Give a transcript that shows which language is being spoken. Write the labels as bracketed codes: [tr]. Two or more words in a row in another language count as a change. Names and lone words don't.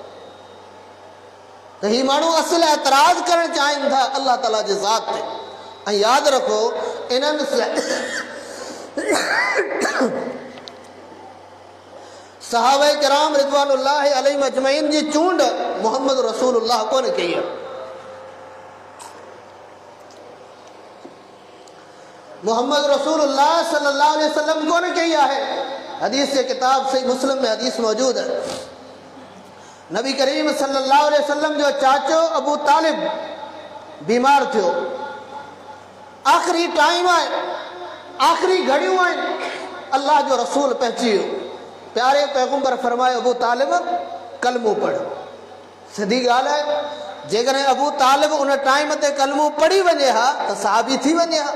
[sd] त ही माण्हू असल एतिराज़ करणु चाहिनि था अल्लाह ताला जे ज़ात ते। ऐं यादि रखो, इन्हनि सहाबा किराम [ar] رضوان الله عليهم أجمعين [sd] जी चूंड मुहम्मद रसूलुल्लाह कोन कई आहे। मुहम्मद रसूलुल्लाह [ar] صلى الله عليه وسلم [sd] कोन कई आहे। हदीस जे किताब सही मुस्लिम में हदीस मौजूद है। नबी करीम [ar] صلى الله عليه وسلم [sd] जो चाचो अबू तालिब बीमार थियो। आख़िरी टाइम आहे, आख़िरी घड़ियूं आहिनि, अल्लाह जो रसूल पहुची वियो। प्यारे पैगंबर फरमायो अबू तालिब कलमो पढ़। सिधी ॻाल्हि आहे, जेकॾहिं अबू तालिब उन टाइम ते कलमो पढ़ी वञे हा त सहाबी थी वञे हा।